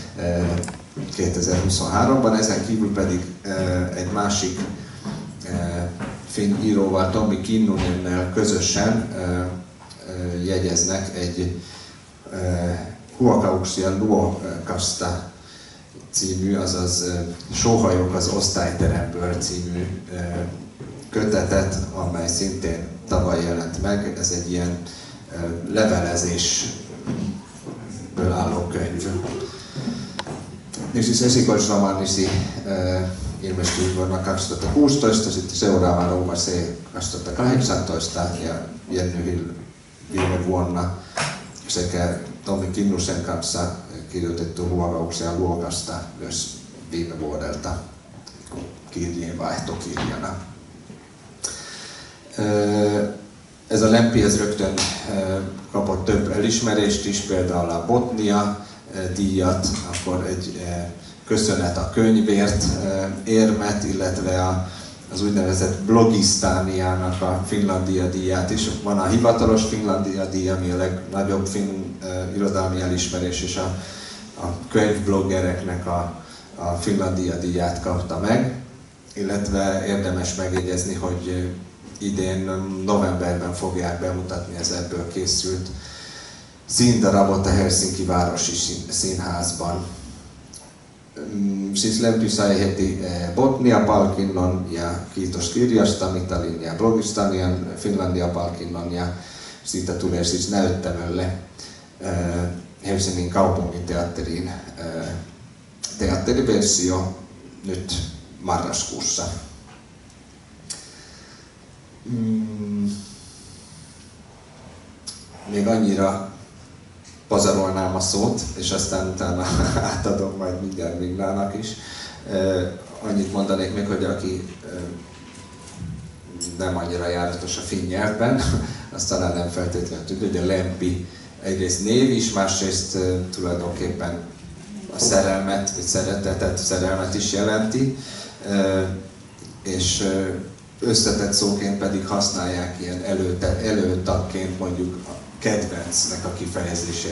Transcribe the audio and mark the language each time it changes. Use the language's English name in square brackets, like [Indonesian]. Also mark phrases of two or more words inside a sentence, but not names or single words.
[Hungarian] 2023-ban, ezen kívül pedig egy másik finn íróval, Tommi Kinnunennel közösen jegyeznek egy Huokauksia Luokasta című, azaz Sóhajok az osztályteremből című kötetet, amely szintén tavaly jelent meg. Ez egy ilyen levelezésből álló könyv. [Finnish] Niin siis esikoisromaanisi ilmestyi vuonna 2016, sitten seuraava Rouva C 2018 ja Jenny Hill viime vuonna sekä Tommi Kinnusen kanssa kirjoitettu Huokauksia Luokasta myös viime vuodelta kirjeenvaihtokirjana. [Hungarian] Ez a Lempi ez rögtön kapott több elismerést is, például a Botnia díjat, akkor egy köszönet a könyvért érmet, illetve az úgynevezett Blogisztániának a Finlandia díját is. Van a hivatalos Finlandia díj, ami a legnagyobb finn irodalmi elismerés, és a könyvbloggereknek a Finlandia díját kapta meg, illetve érdemes megjegyezni, hogy idén novemberben fogják bemutatni az ebből készült színdarabot a Helsinki Városi Színházban. [Finnish] Siis Lempi sai heti Botnia-palkinnon ja kiitos kirjasta Mitalin ja Blogistanian Finlandia-palkinnon, ja siitä tulee siis näyttämölle Helsingin kaupunginteatteriin teatteriversio nyt marraskuussa. [Hungarian] Még annyira pazarolnám a szót, és aztán utána átadom majd mindjárt Minnának is. Annyit mondanék még, hogy aki nem annyira járatos a finn nyelvben, azt talán nem feltétlenül tudja, hogy a Lempi egyrészt név is, másrészt tulajdonképpen a szerelmet, vagy szeretetet, szerelmet is jelenti, és összetett szóként pedig használják ilyen előtagként mondjuk a kedvencnek a kifejezésére.